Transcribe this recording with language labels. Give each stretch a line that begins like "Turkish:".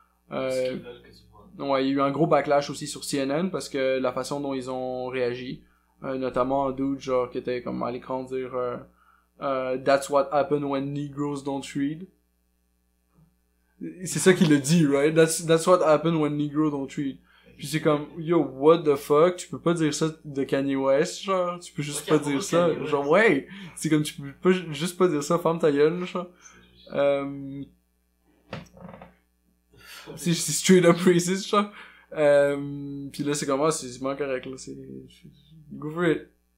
French: Ce qu'ils veulent que tu vois. Ouais, il y a eu un gros backlash aussi sur CNN parce que la façon dont ils ont réagi, notamment un dude genre qui était comme à l'écran dire
English: That's what happened when Negroes don't read.
French: C'est ça qu'il le dit,
English: right? That's what happened when Negroes don't read.
French: Puis c'est comme
English: yo, what the fuck,
French: tu peux pas dire ça de Kanye West, genre, tu peux juste pas dire ça, genre ouais, c'est comme tu peux pas juste pas dire ça, ferme ta gueule, genre. C'est
English: straight up racist,
French: genre. Pis là, c'est comment, c'est vraiment correct, là,
English: go for it.